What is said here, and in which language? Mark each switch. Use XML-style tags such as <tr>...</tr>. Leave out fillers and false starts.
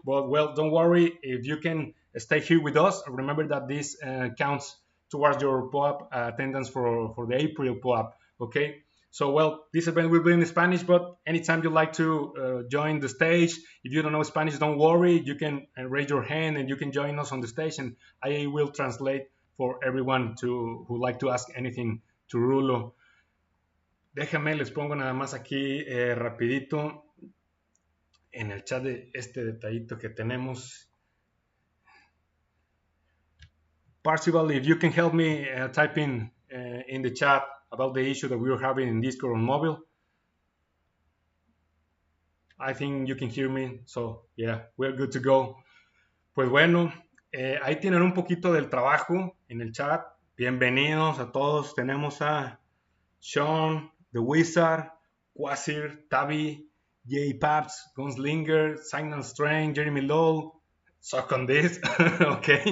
<en>But well, don't worry. If you can stay here with us, remember that this counts towards your POAP attendance for the April POAP. Okay. So well, this event will be in Spanish, but anytime you like to join the stage, if you don't know Spanish, don't worry. You can raise your hand and you can join us on the stage, and I will translate for everyone to who like to ask anything to Rulo.</en> <es>Déjame, les pongo nada más aquí rapidito en el chat de este detallito que tenemos.</es> <en>Parcival, if you can help me typing in the chat about the issue that we were having in Discord on mobile. I think you can hear me, so yeah, we're good to go.</en> <es>Pues bueno, ahí tienen un poquito del trabajo en el chat. Bienvenidos a todos. Tenemos a Sean, The Wizard, Quasir, Tavi, J. Paps, Gunslinger, Signal Strain, Jeremy Lowe, Suck on This. Ok.</es>